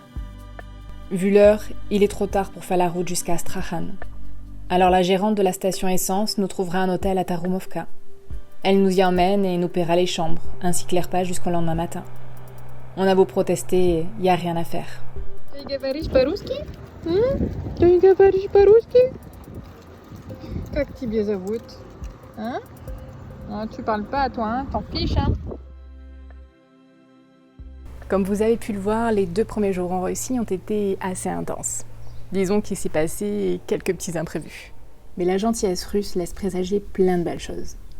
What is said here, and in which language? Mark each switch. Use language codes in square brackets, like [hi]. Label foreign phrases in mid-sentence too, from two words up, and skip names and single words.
[fr] Vu l'heure, il est trop tard pour faire la route jusqu'à Astrakhan. Alors la gérante de la station essence nous trouvera un hôtel à Taroumovka. Elle nous y emmène et nous paiera les chambres, ainsi que les repas jusqu'au lendemain matin. On a beau protester, il n'y a rien à faire. [ru] Tu говоришь по-русски? Tu говоришь по-русски? Как тебя зовут? [fr] Hein? Non, tu parles pas, toi, hein? T'en fiches, hein? Comme vous avez pu le voir, les 2 premiers jours en Russie ont été assez intenses. Disons qu'il s'est passé quelques petits imprévus. Mais la gentillesse russe laisse présager plein de belles choses.